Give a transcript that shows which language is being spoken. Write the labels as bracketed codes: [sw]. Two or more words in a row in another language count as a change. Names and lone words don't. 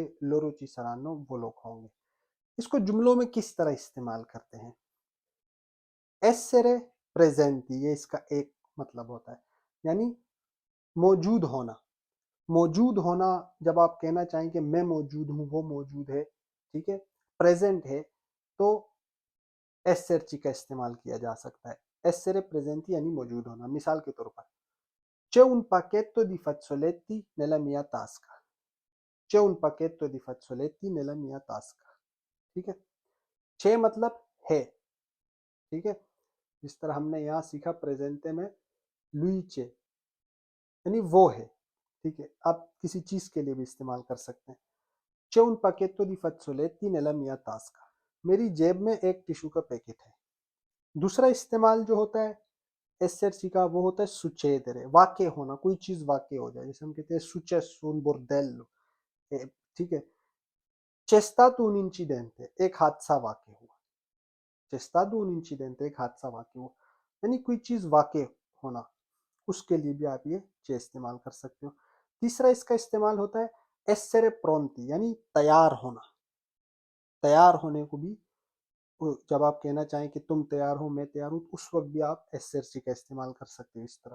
[it] loro ci saranno, [ur] وہ لوگ ہوں گے۔ اس کو جملوں میں کس طرح استعمال کرتے ہیں, [it] essere presenti, [ur] یہ اس کا ایک مطلب ہوتا ہے، یعنی موجود ہونا. موجود ہونا، جب آپ کہنا چاہیں کہ میں موجود ہوں، وہ موجود ہے، ٹھیک ہے، پریزنٹ ہے، تو ایسرچی کا استعمال کیا جا سکتا ہے. [it] essere presenti [ur] یعنی موجود ہونا. مثال کے طور پر, [it] c'è un pacchetto di fazzoletti nella mia tasca, c'è un pacchetto di fazzoletti nella mia tasca। [ur] ٹھیک ہے، c'è مطلب ہے۔ ٹھیک ہے، جس طرح ہم نے یہاں سیکھا پریزنٹے میں, [it] lui c'è [ur] یعنی وہ ہے. ٹھیک ہے، آپ کسی چیز کے لیے بھی استعمال کر سکتے ہیں. [it] c'è un pacchetto di fazzoletti nella mia tasca, [ur] میری جیب میں ایک ٹشو کا پیکٹ ہے. دوسرا استعمال جو ہوتا ہے ایسرسی کا، وہ ہوتا ہے سچیدرے، واقع ہونا، کوئی چیز واقع ہو جائے، جیسے ہم کہتے ہیں [it] successo un bordello। [ur] ٹھیک ہے, [it] c'è stato un incidente, [ur] ایک حادثہ واقع ہوا. [it] c'è stato un incidente, [ur] ایک حادثہ واقع ہوا، یعنی کوئی چیز واقع ہونا، اس کے لیے بھی آپ یہ چے استعمال کر سکتے ہو. تیسرا اس کا استعمال ہوتا ہے [it] essere pronti, [ur] یعنی تیار ہونا. تیار ہونے کو بھی، جب آپ کہنا چاہیں کہ تم تیار ہو، میں تیار ہوں، اس وقت بھی آپ ایسرسی کا استعمال کر سکتے ہو اس طرح.